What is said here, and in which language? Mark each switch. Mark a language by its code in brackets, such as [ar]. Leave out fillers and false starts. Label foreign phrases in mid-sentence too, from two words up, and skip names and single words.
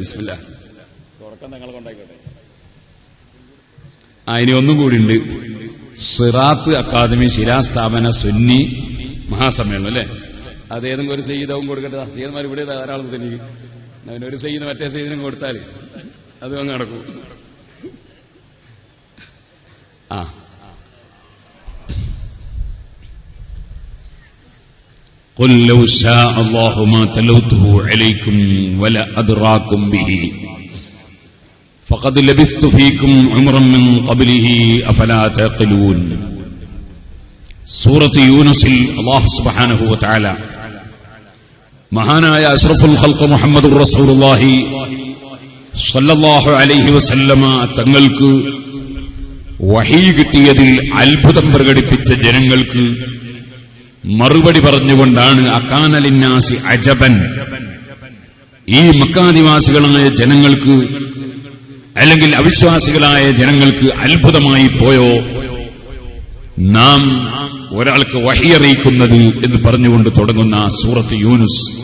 [ml] ബിസ്മില്ലാ. തുടക്കം തങ്ങൾ കൊണ്ടായിക്കോട്ടെ. ഇനി ഒന്നും കൂടി ഉണ്ട്. സിറാത്ത് അക്കാദമി ശിലാസ്ഥാപന സുന്നി മഹാസമ്മേളനം അല്ലേ, അത് ഏതെങ്കിലും ഒരു സയ്യിദവും കൊടുക്കട്ടെ. സയ്യിദ്മാർ ഇവിടെ ധാരാളം തന്നെ. അവനൊരു സയ്യിദ് മറ്റേ സയ്യിദിനും കൊടുത്താൽ അത് അങ്ങ് നടക്കും. [ar] قل لو شاء الله ما تلوته عليكم ولا أدراكم به فقد لبثت فيكم عمرا من قبله أفلا تعقلون. [ml] സൂറത്ത് യൂനുസിൽ [ar] الله سبحانه وتعالى [ml] മഹാനായ [ar] أشرف الخلق [ml] മുഹമ്മദുർ [ar] رسول الله صلى الله عليه وسلم [ml] തങ്ങൾക്ക് വഹീ കിട്ടിയതിൽ അത്ഭുതം പ്രകടിപ്പിച്ച ജനങ്ങൾക്ക് മറുപടി പറഞ്ഞുകൊണ്ടാണ് [ar] أكان للناس عجبا, [ml] ഈ മക്കാനിവാസികളായ ജനങ്ങൾക്ക് അല്ലെങ്കിൽ അവിശ്വാസികളായ ജനങ്ങൾക്ക് അത്ഭുതമായി പോയോ നാം ഒരാൾക്ക് വഹി അറിയിക്കുന്നത് എന്ന് പറഞ്ഞുകൊണ്ട് തുടങ്ങുന്ന സൂറത്ത് യൂനുസ്.